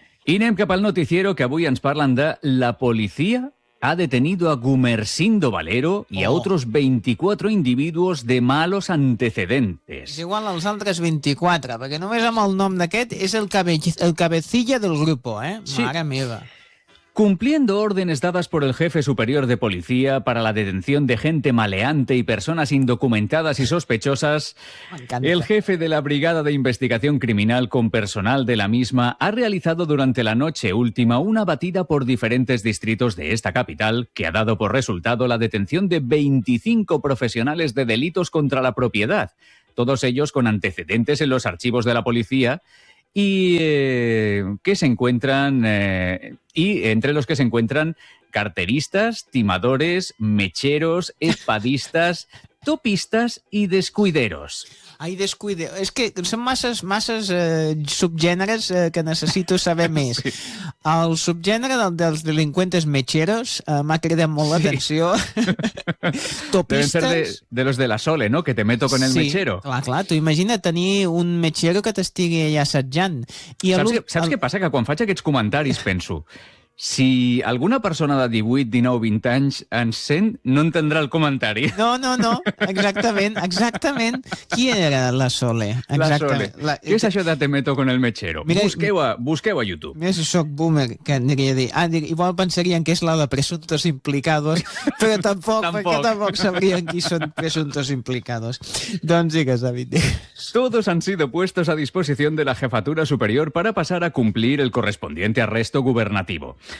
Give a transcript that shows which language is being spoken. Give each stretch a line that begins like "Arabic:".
Catalan: I anem cap al noticiero, que avui ens parlen de la policia
Spanish: ha detenido a Gumersindo Valero y a otros 24 individuos de malos antecedentes.
Catalan: És igual als altres 24, perquè només amb el nom d'aquest és el cabecilla del grupo, eh? Sí. Mare meva.
Spanish: Cumpliendo órdenes dadas por el jefe superior de policía para la detención de gente maleante y personas indocumentadas y sospechosas, el jefe de la Brigada de Investigación Criminal con personal de la misma ha realizado durante la noche última una batida por diferentes distritos de esta capital que ha dado por resultado la detención de 25 profesionales de delitos contra la propiedad, todos ellos con antecedentes en los archivos de la policía y que se encuentran y entre los que se encuentran carteristas, timadores, mecheros, espadistas, topistas y descuideros. Ai, descuide.
Catalan: És que són masses subgèneres que necessito saber més. Sí. El subgènere dels delinqüentes mecheros m'ha cridat molt l'atenció. Sí. Topistes...
Spanish: Deben ser de los de la Sole, ¿no? Que te meto con el mechero.
Catalan: Sí, clar. Tu imagina tenir un mechero que t'estigui allà assetjant. I saps què passa? Que quan faig aquests comentaris penso... Si alguna persona de 18, 19, 20 anys ens sent, no entendrà el comentari. No, exactament. Qui era la Sole? Què és això de
Spanish: te meto con el mechero?
Catalan: Mira, busqueu a YouTube. Mira, si soc boomer, que aniria a dir... Ah, igual pensarien que és la de presuntos implicados, però tampoc sabrien qui són presuntos implicados. Doncs digues, David.
Spanish: Todos han sido puestos a disposición de la jefatura superior para pasar a cumplir el correspondiente arresto gubernativo.